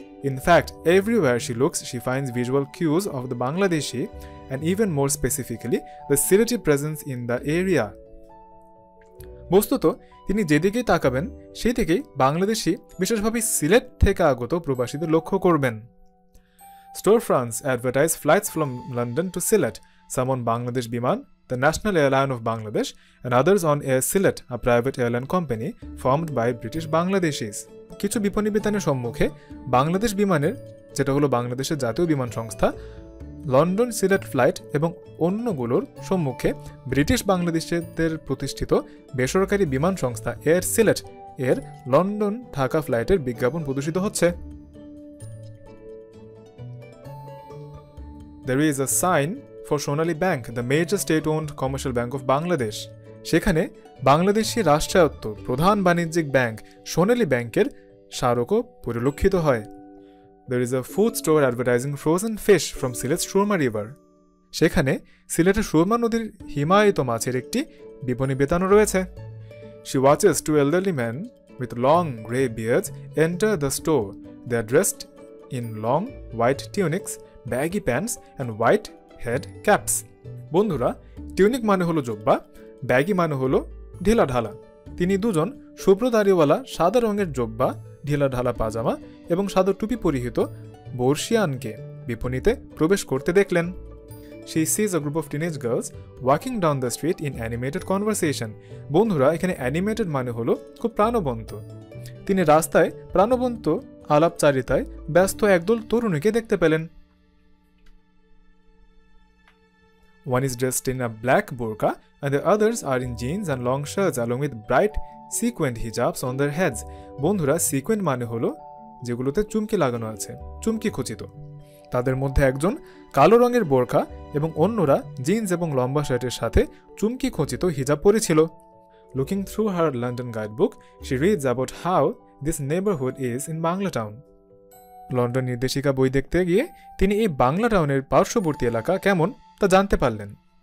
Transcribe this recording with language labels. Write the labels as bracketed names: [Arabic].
[English] In fact, everywhere she looks, she finds visual cues of the Bangladeshi and even more specifically, the Sylheti presence in the area. [Bangla] বস্তুত তিনি যেদিকেই তাকাবেন সেই দিকেই বাংলাদেশি, বিশেষভাবে সিলেট থেকে আগত প্রবাসীদের লক্ষ্য করবেন। [English] Storefronts advertise flights from London to Sylhet, some on Bangladesh Biman, the national airline of Bangladesh, and others on Air Sylhet, a private airline company formed by British Bangladeshis. [Bangla] কিছু বিপণী বিতানের সম্মুখে বাংলাদেশ বিমানের, যেটা হলো বাংলাদেশের জাতীয় বিমান সংস্থা, লন্ডন সিলেট ফ্লাইট এবং অন্যগুলোর সম্মুখে ব্রিটিশ বাংলাদেশিদের প্রতিষ্ঠিত বেসরকারি বিমান সংস্থা এয়ার সিলেট এর লন্ডন ঢাকা ফ্লাইটের বিজ্ঞাপন প্রদর্শিত হচ্ছে। [English] There is a sign for Sonali Bank, the major state-owned commercial bank of Bangladesh. [Bangla] সেখানে বাংলাদেশি রাষ্ট্রায়ত্ত প্রধান বাণিজ্যিক ব্যাংক সোনালী ব্যাংকের স্মারকও পরিলক্ষিত হয়। [English] There is a food store advertising frozen fish from Sylhet's Surma River. [Bangla] সেখানে সিলেটের সুরমা নদীর হিমায়িত মাছের একটি বিপণী বিতানও রয়েছে। [English] She watches two elderly men with long grey beards enter the store. They are dressed in long white tunics, baggy pants and white head caps. [Bangla] বন্ধুরা, tunic মানে হলো জুব্বা, ব্যাগি মানে হলো ঢিলা ঢালা। তিনি দুজন শুভ্র দাড়িওয়ালা সাদা রঙের জুব্বা, ঢিলা ঢালা পাজামা এবং সাদা টুপি পরিহিত বর্ষিয়ানকে বিপণীতে প্রবেশ করতে দেখলেন। [English] She sees a group of teenage girls walking down the street in animated conversation. [Bangla] বন্ধুরা, এখানে অ্যানিমেটেড মানে হলো খুব প্রাণবন্ত। তিনি রাস্তায় প্রাণবন্ত আলাপচারিতায় ব্যস্ত একদল তরুণীকে দেখতে পেলেন। [English] One is dressed in a black burqa and the others are in jeans and long shirts along with bright sequined hijabs on their heads. [Bangla] বন্ধুরা, sequined মানে হলো যেগুলোতে চুমকি লাগানো আছে, চুমকি খচিত। তাদের মধ্যে একজন কালো রঙের বোরকা এবং অন্যরা জিন্স এবং লম্বা শার্টের সাথে চুমকি খচিত হিজাব পরেছিল। [English] Looking through her London guidebook, she reads about how this neighborhood is in Banglatown. [Bangla] London নির্দেশিকা বই দেখতে গিয়ে তিনি এই বাংলা টাউনের পার্শ্ববর্তী এলাকা কেমন তা জানতে পারলেন।